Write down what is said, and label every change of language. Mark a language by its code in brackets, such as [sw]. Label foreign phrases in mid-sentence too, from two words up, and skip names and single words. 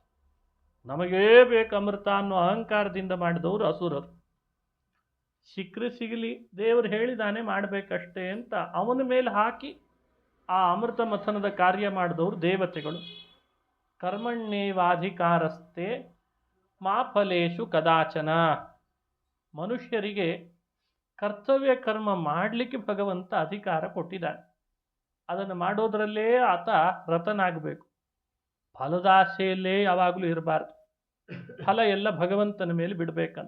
[kn] ನಮಗೇ ಬೇಕು ಅಮೃತ ಅನ್ನೋ ಅಹಂಕಾರದಿಂದ ಮಾಡಿದವರು ಅಸುರರು. ಸಿಕ್ಕರೆ ಸಿಗಲಿ, ದೇವರು ಹೇಳಿದಾನೆ ಮಾಡಬೇಕಷ್ಟೇ ಅಂತ ಅವನ ಮೇಲೆ ಹಾಕಿ ಆ ಅಮೃತ ಮಥನದ ಕಾರ್ಯ ಮಾಡಿದವರು ದೇವತೆಗಳು. [sa] ಕರ್ಮಣ್ಯೇವಾಧಿಕಾರಸ್ಥೆ ಮಾ ಫಲೇಶು ಕದಾಚನ. [kn] ಮನುಷ್ಯರಿಗೆ ಕರ್ತವ್ಯ ಕರ್ಮ ಮಾಡಲಿಕ್ಕೆ ಭಗವಂತ ಅಧಿಕಾರ ಕೊಟ್ಟಿದ್ದಾನೆ. ಅದನ್ನು ಮಾಡೋದರಲ್ಲೇ ಆತ ರತನಾಗಬೇಕು. ಫಲದಾಸೆಯಲ್ಲೇ ಯಾವಾಗಲೂ ಇರಬಾರ್ದು. ಫಲ ಎಲ್ಲ ಭಗವಂತನ ಮೇಲೆ ಬಿಡಬೇಕಂತ.